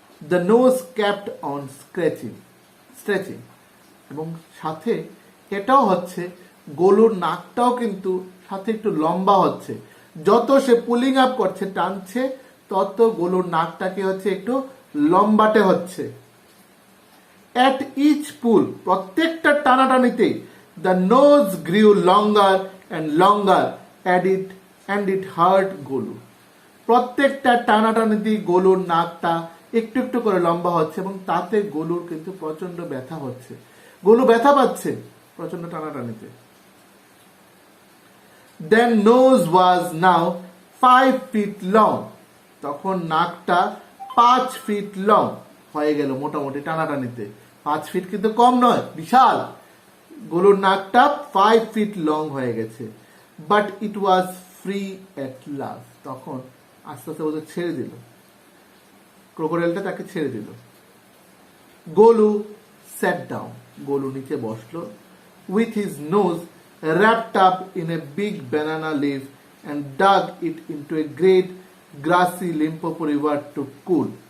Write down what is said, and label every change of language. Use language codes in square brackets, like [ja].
[en] The nose kept on stretching, [bn] এবং সাথে এটাও হচ্ছে গোলুর নাকটাও কিন্তু সাথে একটু লম্বা হচ্ছে। যত সে পুলিং আপ করছে, টানছে, তত গোলুর নাকটাকে হচ্ছে একটু লম্বাটে হচ্ছে। [en] At each pull, [bn] প্রত্যেকটা টানাটানিতে [en] the nose grew longer and longer and it hurt Golu. [bn] প্রত্যেকটা টানাটানিতে গোলুর নাকটা একটু একটু করে লম্বা হচ্ছে এবং তাতে গোলুর কিন্তু প্রচন্ড ব্যথা হচ্ছে। গোলু ব্যথা পাচ্ছে প্রচন্ড টানাটানিতে। [en] Then nose was now 5 feet long, [bn] তখন নাকটা 5 feet long হয়ে গেল মোটামুটি টানাটানিতে। 5 ফিট কিন্তু কম নয়, বিশাল। গোলুর নাকটা 5 feet long হয়ে গেছে। [en] but it was free at last, [bn] তখন আস্তে আস্তে ওদের ছেড়ে দিল, ক্রোকোডাইলটা তাকে ছেড়ে দিল। [en] Golu sat down, [bn] গোলু নিচে বসলো। [en] With his nose wrapped up in a big banana leaf and dug it into a great grassy Limpopo river to cool.